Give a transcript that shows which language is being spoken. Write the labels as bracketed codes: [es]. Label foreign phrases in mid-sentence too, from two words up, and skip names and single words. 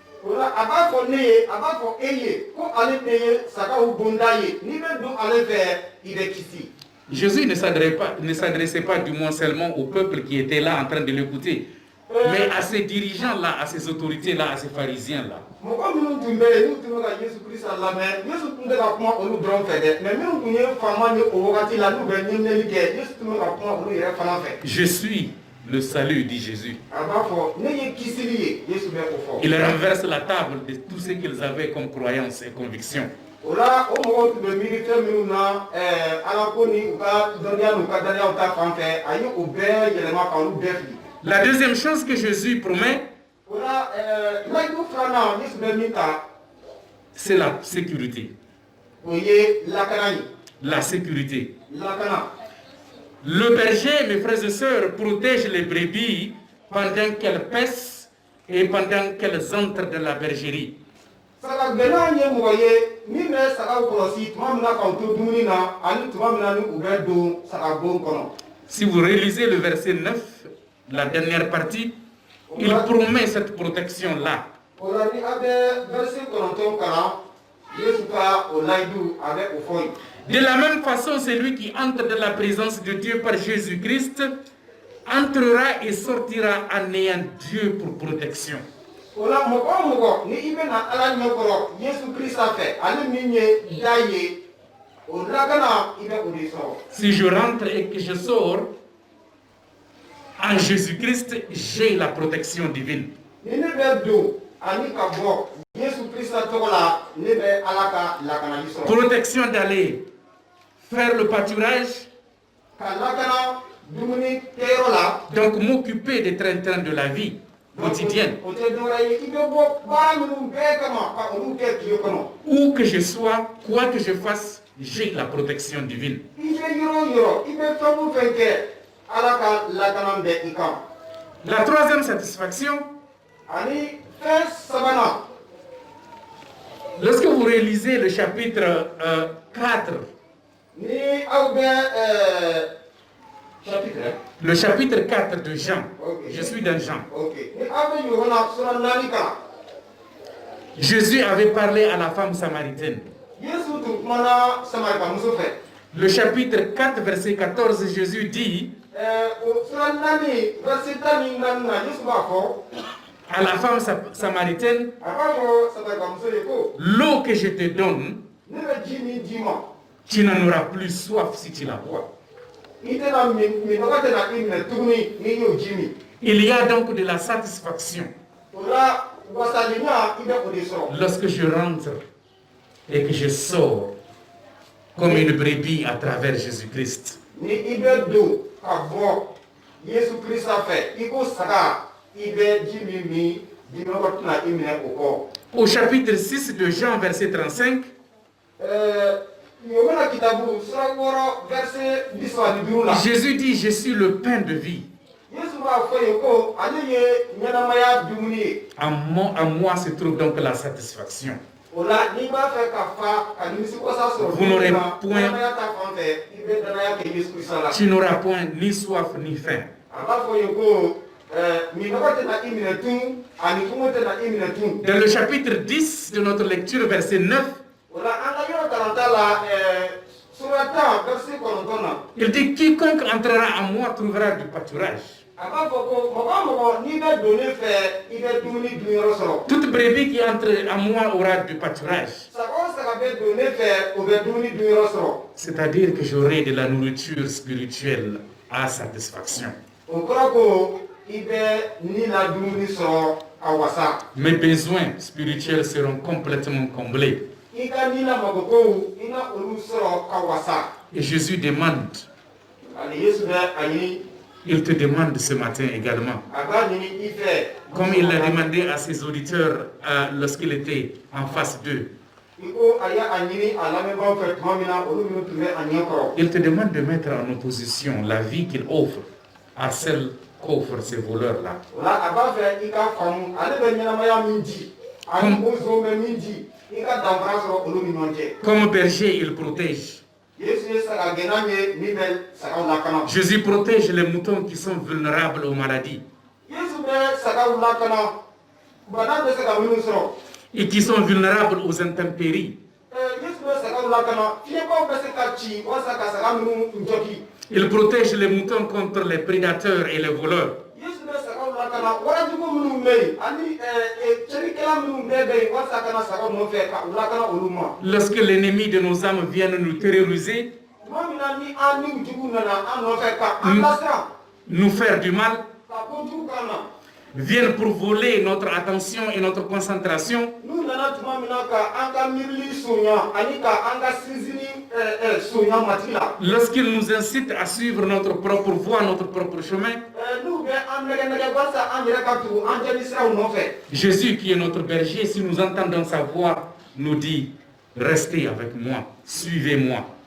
[fr] Jésus ne s'adressait pas du moins seulement au peuple qui était là en train de l'écouter, mais à ces dirigeants-là, à ces autorités-là, à ces pharisiens-là. Je suis le salut, dit Jésus. [bm] aba fɔ ne ye kisili ye Yesu bɛ o fɔ. [fr] Il renverse la table de tout ce qu'ils avaient comme croyance et conviction. [bm] O la o mɔgɔw tun bɛ miiri fɛn minnu na ala ko ni u ka dɔnniya n'u ka daniyaw ta fan fɛ a ye o bɛɛ yɛlɛma ka olu bɛɛ fili. [fr] La deuxième chose que Jésus promet, [bm] O la layidu filanan Yesu bɛ min ta. [fr] c'est la sécurité. [bm] O ye lakana ye. [fr] La sécurité. [bm] Lakana. [fr] Le berger, mes frères et sœurs, protège les brebis pendant qu'elles paissent et pendant qu'elles entrent dans la bergerie. [bm] Saga gɛlɛya ye mɔgɔ ye min bɛ sagaw kɔlɔsi tuma min na k'aw to dumuni na ani tuma min na ni u bɛ don saga bon kɔnɔ. [fr] Si vous réalisez le verset 9, la dernière partie, il promet cette protection-là. [bm] O la ni a bɛ verset 9 kalan Yesu ka o layidu a bɛ o fɔ ye. [fr] De la même façon, celui qui entre dans la présence de Dieu par Jésus-Christ entrera et sortira en ayant Dieu pour protection. [bm] O la mɔgɔ o mɔgɔ ni i bɛ na ala ɲɛkɔrɔ Yesu Kirista fɛ ale min ye da ye o lakana i bɛ o de sɔrɔ. [fr] Si je rentre et que je sors, en Jésus-Christ, j'ai la protection divine. [bm] Ni ne bɛ don ani ka bɔ Yesu Kirista tɔgɔ la ne bɛ ala ka lakanali sɔrɔ. [fr] Protection d'aller faire le pâturage, [bm] Ka lakana dumuni kɛyɔrɔ la. [fr] donc m'occuper des train-train de la vie quotidienne. [bm] O tɛ dɔwɛrɛ ye i bɛ bɔ baara minnu bɛɛ kama ka olu kɛ tile kɔnɔ. [fr] Où que je sois, quoi que je fasse, j'ai la protection divine. [bm] I bɛ yɔrɔ o yɔrɔ i bɛ fɛn o fɛn kɛ ala ka lakana bɛ i kan. [fr] La troisième satisfaction, [bm] Ani fɛn sabanan. [fr] lorsque vous réalisez le chapitre 4, [bm] Ni aw bɛ chapitre. [fr] le chapitre 4 de Jean, Ok. je suis dans Jean. Ok. [bm] Ni aw bɛ Yohana sura 4 kalan. [fr] Jésus avait parlé à la femme samaritaine. [bm] Yesu tun kumana Samarika muso fɛ. [fr] Le chapitre 4, verset 14, Jésus dit [bm] O sura 4 verset 14 na Yesu b'a fɔ. [fr] à la femme samaritaine, [bm] A b'a fɔ Samarika muso ye ko. [fr] l'eau que je te donne, [bm] Ne bɛ ji min d'i ma. [fr] tu n'en auras plus soif si tu la bois. [bm] I tɛna minɔgɔ tɛna i minɛ tuguni n'i y'o ji min. [fr] Il y a donc de la satisfaction [bm] O la wasalinya i bɛ o de sɔrɔ. [fr] lorsque je rentre et que je sors comme une brebis à travers Jésus-Christ. [bm] Ni i bɛ don ka bɔ Yesu Kirista fɛ i ko saga i bɛ ji min min minɔgɔ tɛna i minɛ o kɔ. [fr] Au chapitre 6 de Jean, verset 35, [bm] Yohana kitabu sura 6 verset 35 la. [fr] Jésus dit, je suis le pain de vie. [bm] Yesu b'a fɔ ye ko ale ye ɲɛnamaya dumuni ye. [fr] En moi se trouve donc la satisfaction. [bm] O la n'i b'a fɛ ka fa ka nimisiwasa sɔrɔ [fr] Vous n'aurez [bm] dumuni na, [fr] point- [bm] ɲɛnamaya ta fan fɛ i bɛ danaya kɛ Yesu Kirista la. [fr] Tu n'auras point ni soif ni faim. [bm] A b'a fɔ ye ko minɔgɔ tɛna i minɛ tun ani kɔngɔ tɛna i minɛ tun. [fr] Dans le chapitre 10 de notre lecture, verset 9, [bm] O la an ka yɔrɔ kalanta la sura 10 verset 9 na. [fr] il dit, quiconque entrera en moi trouvera du pâturage. [bm] A b'a fɔ ko mɔgɔ o mɔgɔ n'i bɛ don ne fɛ i bɛ dumuni dunyɔrɔ sɔrɔ. [fr] Toute brebis qui entre en moi aura du pâturage. [bm] Saga o saga bɛ don ne fɛ o bɛ dumuni dunyɔrɔ sɔrɔ. [fr] C'est-à-dire que j'aurai de la nourriture spirituelle à satisfaction. [bm] O kɔrɔ ko i bɛ ni la dumuni sɔrɔ ka wasa. [fr] Mes besoins spirituels seront complètement comblés. [bm] I ka ni la magokow i na olu sɔrɔ ka wasa. [fr] Et Jésus demande, [bm] Ani Yesu bɛ a ɲini [fr] il te demande ce matin également, [bm] a b'a ɲini i fɛ. [fr] comme il l'a demandé à ses auditeurs lorsqu'il était en face d'eux, [bm] I ko a ye a ɲini a lamɛnbaaw fɛ tuma min na olu minnu tun bɛ a ɲɛ kɔrɔ. [fr] il te demande de mettre en opposition la vie qu'il offre à celle qu'offrent ces voleurs-là. [bm] O la a b'a fɛ i ka faamu ale bɛ ɲɛnamaya min di ani o nson bɛ min di i ka danfara sɔrɔ olu ni ɲɔgɔn cɛ. [fr] Comme berger, il protège. [bm] Yesu ye saga gɛnna ye min bɛ sagaw lakana. [fr] Jésus protège les moutons qui sont vulnérables aux maladies [bm] Yesu bɛ sagaw lakana bana bɛ se ka minnu sɔrɔ. [fr] et qui sont vulnérables aux intempéries. [bm] Yesu bɛ sagaw lakana fiɲɛbaw bɛ se ka ci walasa ka saga minnu jɔki. [fr] Il protège les moutons contre les prédateurs et les voleurs. [bm] Yesu bɛ sagaw lakana warajugu minnu bɛ yen ani cɛnnikɛla minnu bɛɛ bɛ yen walasa ka na sagaw nɔfɛ ka u lakana olu ma. [fr] Lorsque l'ennemi de nos âmes vient nous terroriser, [bm] Tuma min na ni an ni jugu nana an nɔfɛ ka an lasiran. [fr] nous faire du mal, viennent pour voler notre attention et notre concentration, lorsqu'ils nous incitent à suivre notre propre voie, notre propre chemin, Jésus qui est notre berger, si nous entendons sa voix, nous dit, restez avec moi, suivez-moi.